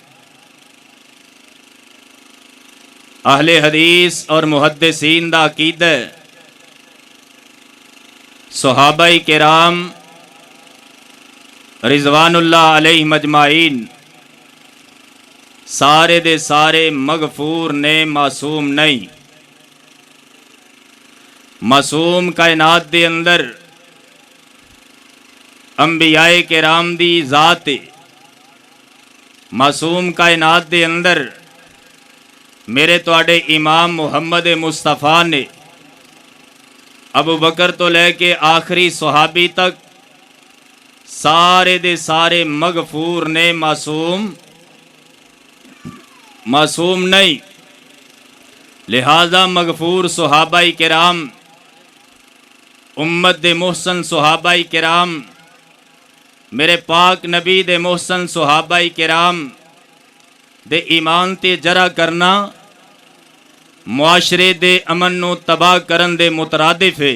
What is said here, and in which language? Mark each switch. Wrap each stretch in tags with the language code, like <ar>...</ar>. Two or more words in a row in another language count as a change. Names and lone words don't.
<pa>اہلِ حدیث اور محدثین دا عقیدہ ہے صحابائے کرام رضوان اللہ علیہم اجمعین سارے دے سارے مغفور نے، معصوم نہیں. معصوم کائنات دے اندر انبیائے کرام دی ذات ہے. معصوم کائنات دے اندر میرے تہاڈے امام محمد مصطفیٰ نے ابو بکر تو لیکے آخری صحابی تک سارے دے سارے مغفور نے، معصوم نہیں. لہٰذا مغفور صحابائے کرام، امت دے محسن صحابائے کرام، میرے پاک نبی دے محسن صحابائے کرام دے ایمان تے جرح کرنا معاشرے دے امن نوں تباہ کرن دے مترادف ہے.</pa>